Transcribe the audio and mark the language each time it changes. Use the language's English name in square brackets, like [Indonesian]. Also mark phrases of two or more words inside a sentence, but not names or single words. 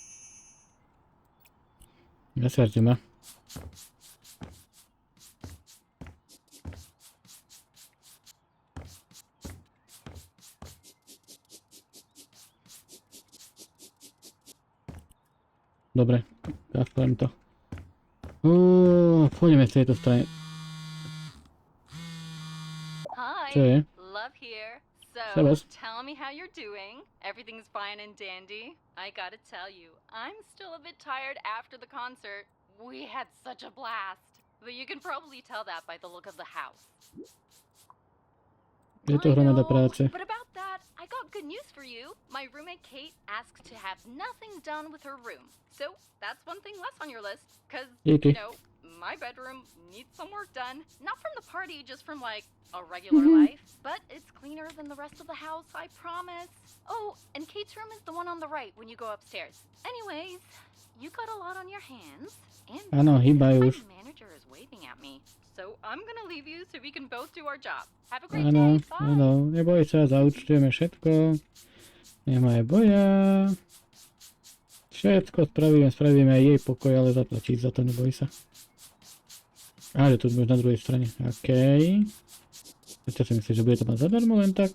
[Slovak] Zasvarte ma. Dobre, zastavím to. Pôjdeme z tejto strany. Čo je? [English] Love here. Servus. So, tell me how you're doing. Everything's fine and dandy. I gotta tell you, I'm still a bit tired after the concert. We had such a blast. But you can probably tell that by the look of the house. [Slovak] Je to hromada práce. [English] But about that, I got good news for you. My roommate Kate asked to have nothing done with her room. So, that's one thing less on your list. Cause, you know, my bedroom needs some work done. Not from the party, just from like a regular life. But it's cleaner than the rest of the house, I promise. Oh, and Kate's room is the one on the right when you go upstairs. Anyways, you got a lot on your hands. And [Slovak] áno, hýbajú už. [English] my manager is waving at me. So I'm gonna leave you so we can both do our job. Have a great day. Bye. [Slovak] Áno, neboj sa, zaúčtujeme všetko. Nemaj boja. Všetko spravíme aj jej pokoj, ale zaplatiť za to, neboj sa. Ale tu sme na druhej strane. OK. Prečo si myslíš, že bude to mať zadarmo len tak?